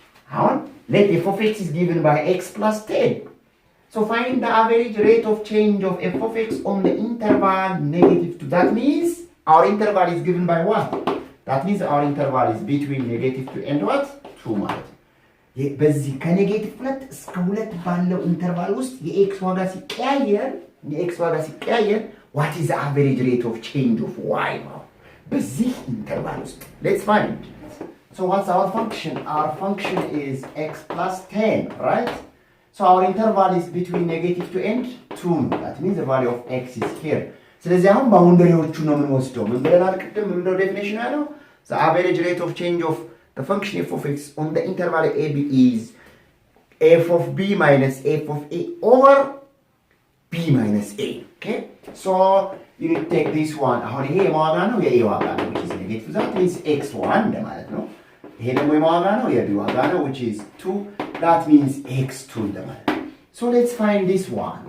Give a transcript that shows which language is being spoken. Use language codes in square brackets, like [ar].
[en] Now let f of x is given by x plus 10. So find the average rate of change of f of x on the interval negative 2. That means our interval is given by what? That means our interval is between negative 2 and what? [am] 2 ማለት ነው። በዚህ ከኔጌቲቭ 2 እስከ 2 ባለው ኢንተርቫል ውስጥ የኤክስ ዋጋ ሲቀያየር [en] what is the average rate of change of y [am] ነው በዚህ ኢንተርቫል ውስጥ? [en] Let's find. So what's our function? Our function is x plus 10, right? So our interval is between negative 2 and 2. That means the value of x is here. [am] ስለዚህ አሁን ባውንደሪዎቹ ነው የምንወስደው። ምን ብለናል ቅድም? ምን ነው ዴፊኒሽን ያለው? [en] the average rate of change of the function f of x on the interval a b is f of b minus f of a over b minus a. okay, so you need to take this one. [am] አሁን ይሄ የማዋጋ ነው የa ዋጋ ነው [en] which is negative, that means x1 [am] እንደማለት ነው። ይሄ ደግሞ የማዋጋ ነው የb ዋጋ ነው [en] which is 2, that means x2 እንደማለት ነው። so let's find this one.